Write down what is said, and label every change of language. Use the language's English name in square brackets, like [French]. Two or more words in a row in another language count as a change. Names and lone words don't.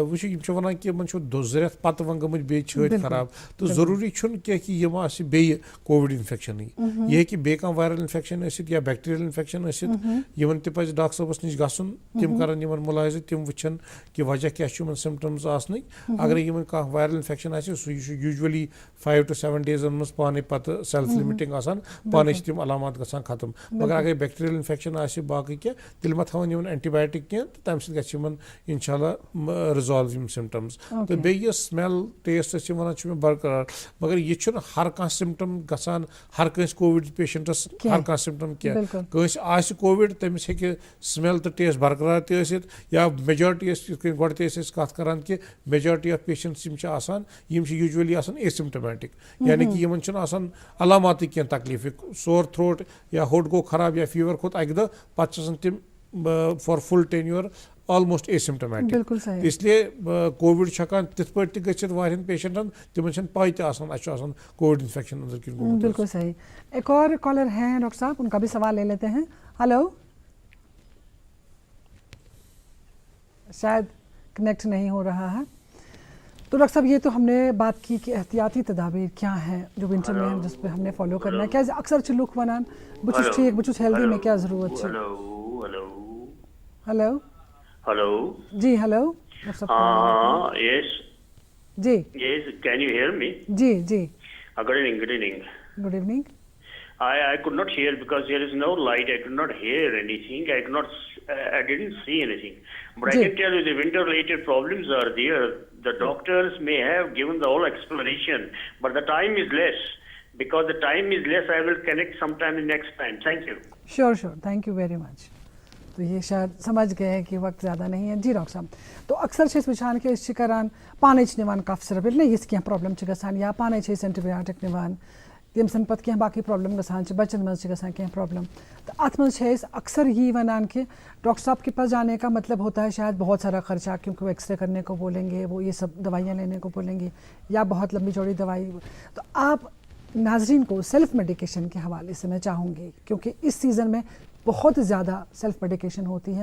[Kashmiri] وٕچھِو یِم چھِ وَنان کہِ یِمن چھُ 2 رٮ۪تھ پتہٕ وۄنۍ گٔمٕتۍ بیٚیہِ چھٲتۍ خراب تہٕ ضروٗری چھُنہٕ کینٛہہ کہِ یِم آسہِ بیٚیہِ کووِڈ اِنفیکشنٕے یہِ ہیٚکہِ بیٚیہِ کانٛہہ [English] viral infection [Kashmiri] ٲسِتھ یا [English] bacterial infection [Kashmiri] ٲسِتھ یِمن تہِ پزِ ڈاکٹر صٲبس نِش گژھُن تِم کرن یِمن مُلاحظہٕ تِم وٕچھن کہِ وجہ کیاہ چھُ یِمن سِمٹمز آسنٕکۍ اگرے یِمن کانٛہہ [English] viral infection [Kashmiri] آسہِ سُہ چھُ یوٗجؤلی [English] 5 to 7 days [Kashmiri] منٛز پانے پتہٕ [English] self limiting [Kashmiri] آسان پانے چھِ تِم علامات گژھان ختم مگر اگرے [English] bacterial infection [Kashmiri] آسہِ باقٕے کینٛہہ تیٚلہِ ما تھاوان یِمن اینٹی بایوٹِک کینٛہہ تہٕ تمہِ سۭتۍ گژھِ یِمن [Arabic] انشاء اللہ [Kashmiri] رِزالو یِم سِمٹمز تہٕ بیٚیہِ یہِ [English] smell test [Kashmiri] أسۍ یِم وَنان چھُ مےٚ برقرار مگر یہِ چھُنہٕ ہر کانٛہہ سِمٹم گژھان ہر کٲنٛسہِ کووِڈ پیشنٹس ہر کانٛہہ سِمٹم کینٛہہ کٲنٛسہِ آسہِ کووِڈ تٔمِس ہیٚکہِ سمیل تہٕ ٹیسٹ برقرار تہِ ٲسِتھ یا میجارٹی ٲسۍ یِتھ کٔنۍ گۄڈٕ تہِ ٲسۍ أسۍ کتھ کران کہِ [English] majority of patients [Kashmiri] یِم چھِ آسان یِم چھِ یوٗجؤلی آسان [English] asymptomatic [Kashmiri] یعنی کہِ یِمن چھُنہٕ آسان علاماتٕے کینٛہہ تکلیٖفٕکۍ [English] sore throat [Kashmiri] یا ہوٚٹ گوٚو خراب یا فیٖور کھوٚت اکہِ دۄہ پتہٕ چھِ آسان تِم [English] for full tenure almost asymptomatic [Urdu] اس لیے [Kashmiri] کووِڈ چھُ ہٮ۪کان تِتھ پٲٹھۍ تہِ گٔژھِتھ واریاہن پیشنٹن تِمن چھنہٕ پاے تہِ آسان اَسہِ چھُ آسان [English] Covid infection [Kashmiri] أنٛدرۍ کِنۍ گوٚمُت. [Urdu] بالکل صحیح. ایک اور کالر ہیں ڈاکٹر صاحب ان کا بھی سوال لے لیتے ہیں. ہلو شاید کنیکٹ نہیں ہو رہا ہے تو ڈاکٹر صاحب یہ تو ہم نے بات کی کہ احتیاطی تدابیر کیا ہیں جو ونٹر میں ہیں جس پہ ہم نے فالو کرنا ہے. [Kashmiri] کیا اکثر چھِ لُکھ وَنان بہٕ چھُس ٹھیٖک بہٕ چھُس ہیلدی مےٚ کیٛاہ ضروٗرت چھِ. [Urdu] ہلو [English] Hello. [Urdu] جی ہلو. [English] Yes. [Urdu] جی. [English] Yes. Can you hear me? [Urdu] جی جی. [English] Good evening. Good evening. Good evening. I could not hear because there is no light. I could not hear anything. I didn't see anything. But I can tell you the winter-related problems are there. The doctors may have given the whole explanation, but the time is less. Because the time is less, I will connect sometime next time. Thank you. Sure. Thank you very much. [Urdu] تو یہ شاید سمجھ گئے کہ وقت زیادہ نہیں ہے. [Kashmiri] جی ڈاکٹر صاحب تو اکثر چھِ أسۍ وٕچھان کہِ أسۍ چھِ کَران پانَے چھِ نِوان [English] cough syrup [Kashmiri] ییٚلہِ نہٕ یِژھ کینٛہہ پرٛابلِم چھِ گژھان یا پانَے چھِ أسۍ اینٹی بَیاٹِک نِوان ییٚمہِ سۭتۍ پَتہٕ کینٛہہ باقٕے پرٛابلِم گژھان چھِ بَچَن منٛز چھِ گژھان کینٛہہ پرٛابلِم تو اَتھ منٛز چھِ أسۍ اکثر یی وَنان [Urdu] کہ ڈاکٹر صاحب کے پاس جانے کا مطلب ہوتا ہے شاید بہت سارا خرچہ کیونکہ وہ ایکس رے کرنے کو بولیں گے وہ یہ سب دوائیاں لینے کو بولیں گے یا بہت لمبی چوڑی دوائی. تو آپ ناظرین کو [English] self medication [Urdu] کے حوالے سے میں چاہوں گی کیونکہ اس سیزن میں بہت زیادہ [English] self medication [Urdu] ہوتی ہے.